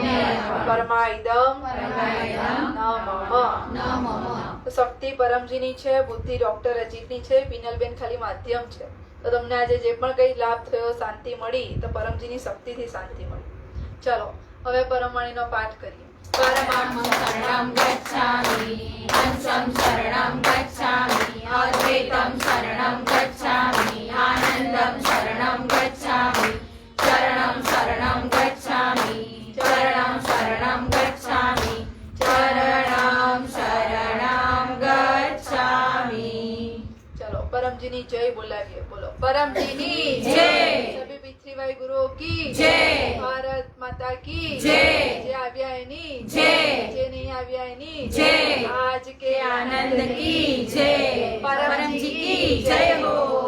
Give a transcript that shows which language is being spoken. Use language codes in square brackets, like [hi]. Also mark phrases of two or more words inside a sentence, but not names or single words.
[gu] પરમાઈદમ નમઃ. શક્તિ પરમજીની છે, બુદ્ધિ ડોક્ટર અજીતની છે, પિનલબેન ખાલી માધ્યમ છે. તો તમને આજે જે પણ કઈ લાભ થયો, શાંતિ મળી, તો પરમજીની શક્તિથી શાંતિ મળી. ચલો હવે પરમવાણીનો પાઠ કરીએ. [sa] પરમં શરણં ગચ્છામિ, હંસં શરણં ગચ્છામિ, અદ્વૈતં શરણં ગચ્છામિ, આનંદં શરણં ગચ્છામિ, ચરણં શરણં ગચ્છામિ, ચરણં શરણં ગચ્છામિ, ચરણં શરણં ગચ્છામિ. [gu] ચલો પરમજીની જય બોલાવીએ. બોલો પરમજીની જય. [hi] सभी पितृवाय गुरुओ की [gu] જય. [hi] भारत माता की [gu] જય. જે આવ્યા એની જય. જે નહીં આવ્યા એની જય. [hi] आज के आनंद की जय. परमजी की जय हो.